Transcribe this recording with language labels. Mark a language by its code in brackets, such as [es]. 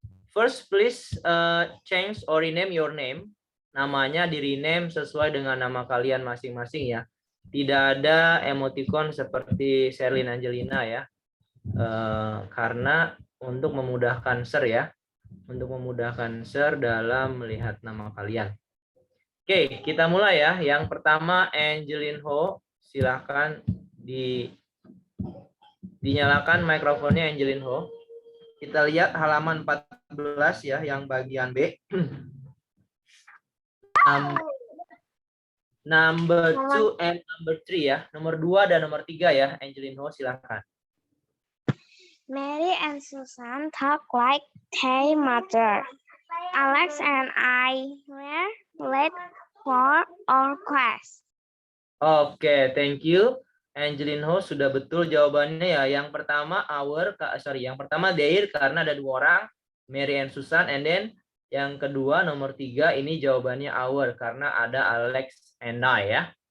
[en] First, please change or rename your name. [id] Namanya di rename sesuai dengan nama kalian masing-masing ya. Tidak ada emoticon seperti Sherlyn Angelina ya. Karena untuk memudahkan Sir ya. Untuk memudahkan Sir dalam melihat nama kalian. Oke, kita mulai ya. Yang pertama Angelin Ho. Silahkan dinyalakan mikrofonnya Angelin Ho. Kita lihat halaman 14 ya, yang bagian B. [en] Number 2 and number 3 [id] ya. Nomor 2 dan nomor 3 ya, Angelin Ho, silahkan. [en] Mary and Susan talk like their mother. Alex and I were late for our class. [id] Oke, [en] thank you. [id] Angelin Ho sudah betul jawabannya ya. Yang pertama yang pertama their karena ada 2 orang, Mary and Susan, and then yang kedua nomor 3 ini jawabannya our karena ada Alex and I ya.